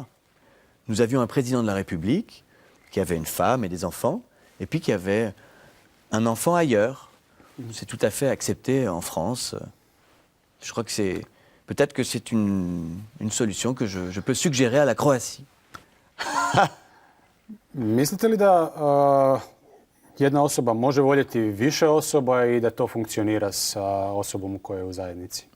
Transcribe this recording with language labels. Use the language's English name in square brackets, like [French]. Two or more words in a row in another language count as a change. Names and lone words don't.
[French] Nous avions un président de la République qui avait une femme et des enfants, et puis qui avait un enfant ailleurs. C'est tout à fait accepté en France. Je crois que peut-être que c'est une solution que je peux suggérer à la Croatie. [Croatian] Mislite li da jedna osoba može voljeti više osoba i da to funkcionira sa osobom koja je u zajednici?